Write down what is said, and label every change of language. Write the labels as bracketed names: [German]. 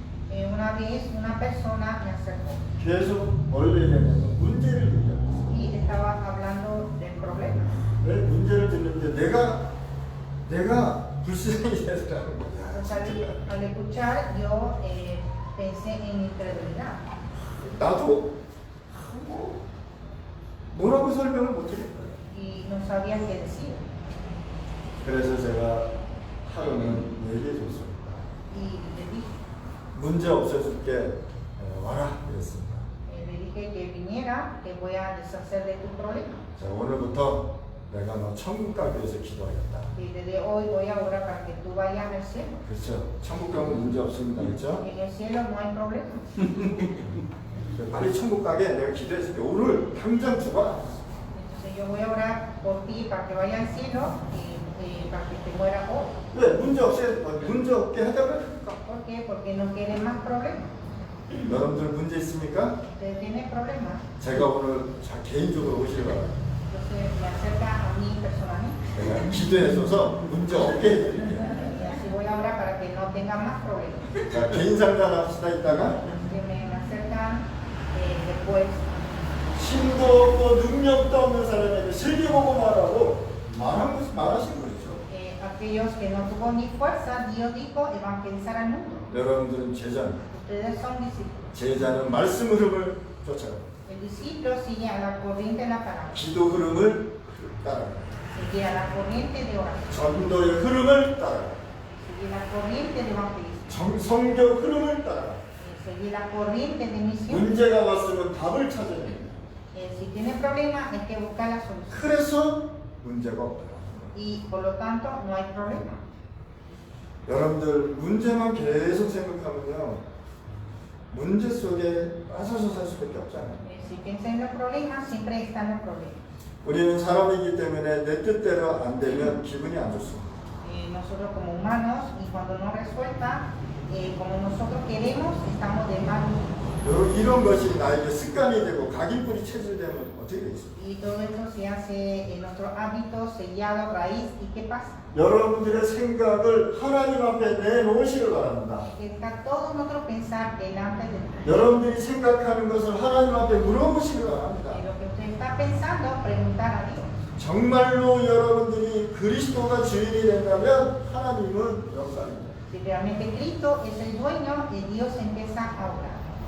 [Spanish] Una vez una persona me acercó [Korean] 계속 뭘 얘기하냐면 문제를 얘기하고 [Spanish] y estaba hablando del problema. [Korean] 왜 문제를 듣는데 내가 불쌍히 되더라는 거야. [Spanish] Entonces, al escuchar, yo pensé en incredulidad. [Korean] 나도 뭐라고 설명을 못하겠어요. [Spanish] Y no sabía qué decir. [Korean] 그래서 제가 하루는 얘기해줬습니다. [Spanish] Y le dije, [Korean] 문제 없어질게 와라 그랬습니다. [Spanish] le dije que viniera, que voy a deshacer de tu problema. [Korean] 자, 오늘부터 내가 너 천국 가기 위해서 기도하겠다. [Spanish] Y desde hoy voy a orar para que tú vayas al cielo. [Korean] 그렇죠. 천국 가면 문제 없습니다. 그렇죠? [Spanish] En el cielo no hay problema. [Korean] 빨리 천국 가게 내가 기도했을게. 오늘 당장 죽어라. [Spanish] Entonces yo voy a orar por ti para que vayas al cielo y para que te mueras hoy. [Korean] 왜 문제 없게 하자면 [Spanish] ¿Por qué? Porque no quieren más problemas. [Korean] 여러분들 문제 있습니까? [Spanish] Ustedes tienen problemas. [Korean] 제가 오늘 개인적으로 오시기 바랍니다. [Spanish] Entonces me acerca a mí personalmente. [Korean] 제가 기도해줘서 문제 없게 해드릴게요. [Spanish] Y así voy a orar para que no tengan más problemas. [Korean] 자, 개인 상담 합시다 이따가. [Spanish] Que me acercan después. [Korean] 힘도 없고 능력도 없는 사람에게 세계보고 말하고 말하신 거죠. [Spanish] A aquellos que no tuvo ni fuerza, Dios dijo evangelizar al mundo. [Korean] 여러분들은 제자입니다. [Spanish] Ustedes son discípulos. [Korean] 제자는 말씀 흐름을 쫓아갑니다. [Spanish] El discípulo sigue a la corriente de la palabra, [Korean] 기도 흐름을 따라갑니다. [Spanish] sigue a la corriente de oración, [Korean] 전도의 흐름을 따라갑니다. [Spanish] sigue la corriente de evangelismo, [Korean] 성교 흐름을 따라갑니다. [Spanish] sigue la corriente de misión. [Korean] 문제가 왔으면 답을 찾아야 됩니다. [Spanish] Si tiene problemas, hay que buscar la solución. [Korean] 그래서 문제가 없다. [Spanish] Y por lo tanto, no hay problema. [Korean] 여러분들 문제만 계속 생각하면요, 문제 속에 빠져서 살 수밖에 없잖아요. [Spanish] Si piensa en los problemas, siempre están los problemas. [Korean] 우리는 사람이기 때문에 내 뜻대로 안 되면 기분이 안 좋습니다. [Spanish] Nosotros como humanos, y cuando no resuelta como nosotros queremos, estamos de mal humor. [Korean] 이런 것이 나에게 습관이 되고 각인뿌리 체질되면 어떻게 되겠습니까? [Spanish] Y todo esto se hace en nuestro hábito sellado, raíz. ¿Y qué pasa? [Korean] 여러분들의 생각을 하나님 앞에 내놓으시길 바랍니다. [Spanish] Que está todo nuestro pensar delante de Dios. [Korean] 여러분들이 생각하는 것을 하나님 앞에 물어보시길 바랍니다. [Spanish] Y lo que usted está pensando, preguntar a Dios. [Korean] 정말로 여러분들이 그리스도가 주인이 된다면 하나님은 역사입니다. [Spanish] Si realmente Cristo es el dueño, Dios empieza a obrar.